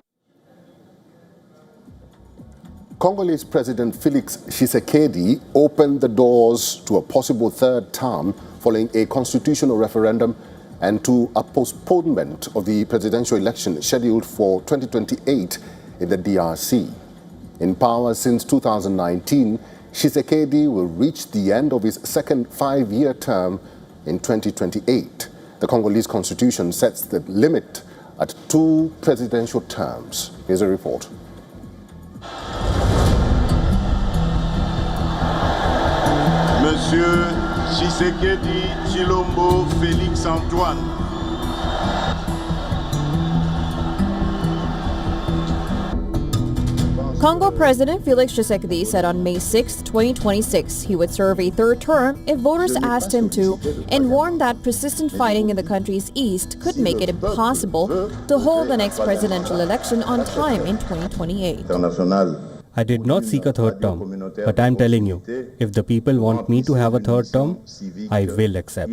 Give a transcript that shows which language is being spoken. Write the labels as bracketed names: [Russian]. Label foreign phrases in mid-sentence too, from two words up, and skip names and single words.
[English] Congolese President Felix Tshisekedi opened the doors to a possible third term following a constitutional referendum and to a postponement of the presidential election scheduled for 2028 in the DRC. In power since 2019, Tshisekedi will reach the end of his second 5-year term in 2028. The Congolese constitution sets the limit at 2 presidential terms. Here's a report. Monsieur Tshisekedi Tshilombo Félix Antoine. Congo President Felix Tshisekedi said on May 6, 2026, he would serve a third term if voters asked him to, and warned that persistent fighting in the country's east could make it impossible to hold the next presidential election on time in 2028. I did not seek a third term, but I am telling you, if the people want me to have a third term, I will accept.